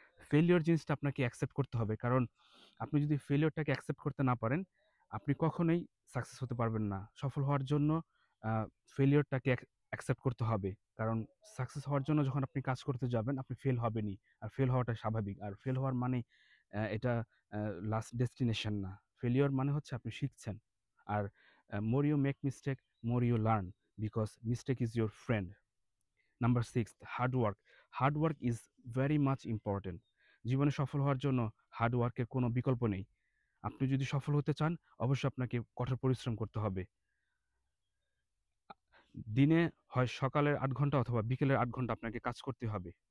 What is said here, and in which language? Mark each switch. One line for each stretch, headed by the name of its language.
Bangla: Failure জিনিসটা আপনাকে accept করতে হবে। কারণ আপনি যদি ফেইলিউরটাকে অ্যাকসেপ্ট করতে না পারেন, আপনি কখনোই সাকসেস হতে পারবেন না। সফল হওয়ার জন্য আ ফেইলিউরটাকে অ্যাকসেপ্ট করতে হবে। কারণ সাকসেস হওয়ার জন্য যখন আপনি কাজ করতে যাবেন, আপনি ফেল হবেনই। আর ফেল হওয়াটা স্বাভাবিক। আর ফেল হওয়ার মানেই এটা লাস্ট ডেস্টিনেশন না। ফেইলিউর মানে হচ্ছে আপনি শিখছেন।
English: আর more you make mistake, more you learn, because mistake is your friend.
Bangla: Number 6, hard work.
English: Hard work is very much important.
Bangla: জীবনে সফল হওয়ার জন্য হার্ড ওয়ার্কের কোনো বিকল্প নেই। আপনি যদি সফল হতে চান, অবশ্যই আপনাকে কঠোর পরিশ্রম করতে হবে। দিনে হয় সকালের ৮ ঘন্টা অথবা বিকেলের ৮ ঘন্টা আপনাকে কাজ করতে হবে।